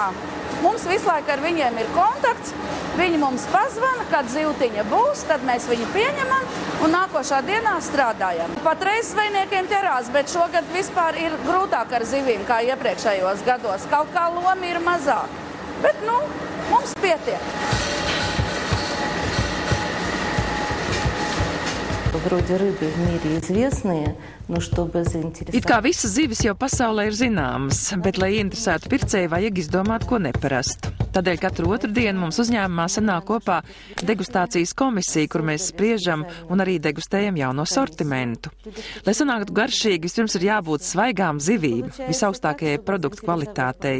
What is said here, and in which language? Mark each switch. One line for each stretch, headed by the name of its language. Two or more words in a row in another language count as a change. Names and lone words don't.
Latvian: Mums visu laiku ar viņiem ir kontakts, viņi mums pazvana, kad zivtiņa būs, tad mēs viņu pieņemam un nākošā dienā strādājam. Patreiz zvejniekiem ķerās, bet šogad vispār ir grūtāk ar zivīm kā iepriekšējos gados. Kaut kā lomi ir mazāk, bet mums pietiek.
Russian: Вроде рыбы в мире известные, но чтобы заинтересовать...
Latvian: It kā visas zivis jau pasaulē ir zināmas, bet, lai interesētu pircēju, vajag izdomāt ko neparastu. Tādēļ katru otrdienu mums uzņēmumā sanāk kopā degustācijas komisija, kur mēs spriežam un arī degustējam jauno sortimentu. Lai sanāktu garšīgi, vispirms ir jābūt svaigām zivīm, visaugstākajai produktu kvalitātei.